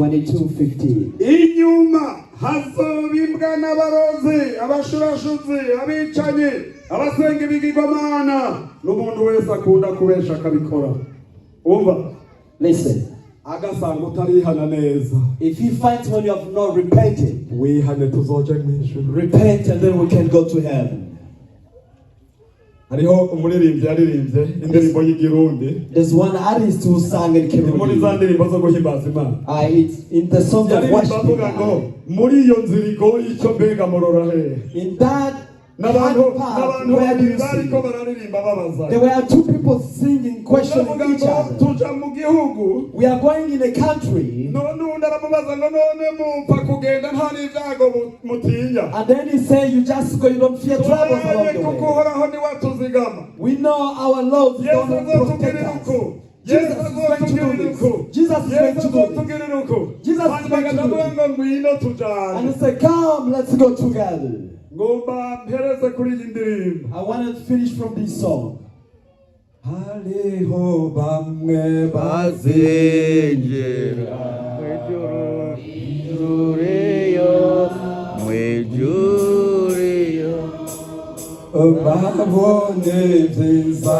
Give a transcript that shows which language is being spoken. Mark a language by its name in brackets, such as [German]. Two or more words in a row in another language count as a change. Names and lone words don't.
[Rundi] 22:15. inyuma hazobimbwa n'abarozi abashurashuzi abicanyi abasenga ibigirwamana n'umuntu wese akunda kubesha akabikora umva [English] Listen, [Rundi] agasanga utarihana neza [English] if he finds when you have not repented, [Rundi] wihane tuzoje mw'ijuru [English] repent and then we can go to heaven. [Rundi] hariho umuririmbyi yaririmbye indirimbo y'igirundi [English] There's one artist who sang in [Rundi] muri za Kirundi. ndirimbo zo guhimbaza Imana [English] It's in the song of [Rundi] yaririmba avuga [English] worship. [Rundi] ngo muri iyo nzira igoye icyo mbega murora hehe [English] In that [Rundi] n'abantu [English] hard path, [Rundi] n'abantu [English] where do you [Rundi] bariko [English] see? [Rundi] bararirimba babaza [English] There were two people singing, questioning [Rundi] bavuga [English] each [Rundi] ngo [English] other. [Rundi] tuja mu gihugu [English] We are going in a country, [Rundi] none undi aramubaza ngo none mupfa kugenda nta n'ibyago mutinya [English] and then he say, you just go, you don't fear troubles along [Rundi] turaye [English] the [Rundi] kuko [English] way. [Rundi] uhoraho niwatuzigama [English] We know our Lord is [Rundi] Yesu [English] going to protect [Rundi] azotugirira [English] us. [Rundi] uko [English] Jesus [Rundi] Yesu [English] is going to do [Rundi] azotugirira [English] this. [Rundi] uko [English] Jesus is going [Rundi] Yesu [English] to do this. [Rundi] azotugirira uko [English] Jesus is [Rundi] hanyuma [English] going to do [Rundi] akavuga [English] this. [Rundi] ngo ngwino [English] And [Rundi] tujane [English] he said, come, let's go together. [Rundi] ngomba mpereze kuri iyi ndirimbo [English] I want to finish from this song. [Rundi] hariho bamwe bazinjira mwijuriyo babonye ibyiza